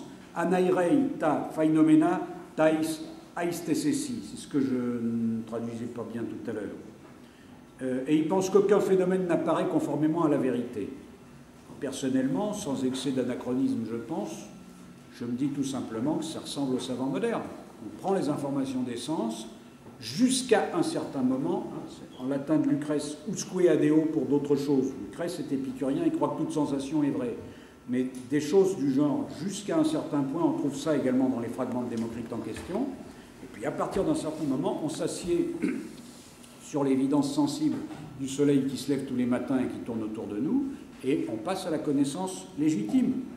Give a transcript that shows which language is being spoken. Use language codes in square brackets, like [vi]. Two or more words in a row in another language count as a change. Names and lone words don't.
[el] Ἀναιρεῖ τὰ φαινόμενα ταῖς αἰσθήσεσι, [fr] c'est ce que je ne traduisais pas bien tout à l'heure. Et il pense qu'aucun phénomène n'apparaît conformément à la vérité. Personnellement, sans excès d'anachronisme, je me dis tout simplement que ça ressemble au savant moderne. On prend les informations des sens jusqu'à un certain moment, en latin de Lucrèce, [la] usque adeo [fr] pour d'autres choses. Lucrèce est épicurien, il croit que toute sensation est vraie. Mais des choses du genre, jusqu'à un certain point, on trouve ça également dans les fragments de Démocrite en question. Et puis à partir d'un certain moment, on s'assied sur l'évidence sensible du soleil qui se lève tous les matins et qui tourne autour de nous, et on passe à la connaissance légitime.